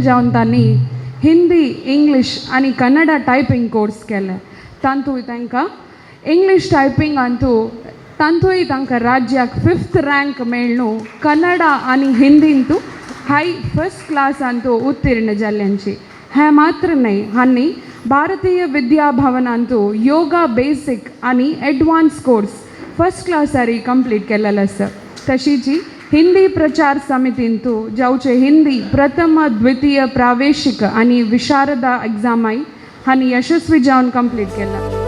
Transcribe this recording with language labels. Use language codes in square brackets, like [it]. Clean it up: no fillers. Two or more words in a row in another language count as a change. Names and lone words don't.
[kok] जावन तांणी हिंदी इंग्लीश आनी कन्नडा [en] typing course [kok] केले तांतूय तांकां इंग्लीश टायपिंगांतू तांतूय तांकां राज्याक 5th रँक मेळ्ळू कन्नडा आनी हिंदींतू [en] high first class [kok] उत्तीर्ण जाल्ल्यांची हें मात्र न्ही हांणी भारतीय विद्या भवनांतू [en] yoga basic [kok] आनी [en] advance course first class [kok] कंप्लीट केलेलं आसा. तशीच हिंदी प्रचार समितींतू जावचे हिंदी प्रथम द्वितीय प्रावेशिक आणि विशारदा एग्जामाय हांणी यशस्वी जावन कंप्लीट केला.